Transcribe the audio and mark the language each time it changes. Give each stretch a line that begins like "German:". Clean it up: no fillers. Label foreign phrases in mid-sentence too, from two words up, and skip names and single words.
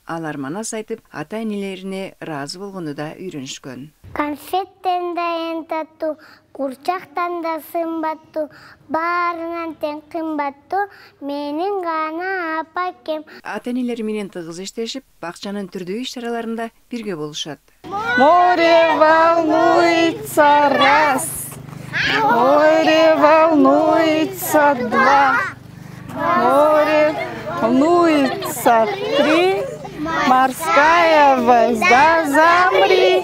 Kyrgyz: Алар манас айтып, ата-энелерине ыраазы болгону да үйрөнүшкөн. Конфеттен да эң таттуу, курчактан да сымбаттуу, баарынан тең кымбаттуу, менин гана апакем. Ата-энелери менен тыгыз иштешип, бакчанын түрдүү иш-чараларында бирге болушат.
Russian: Море волнуется раз, море волнуется два, море волнуется три, морская звезда замри.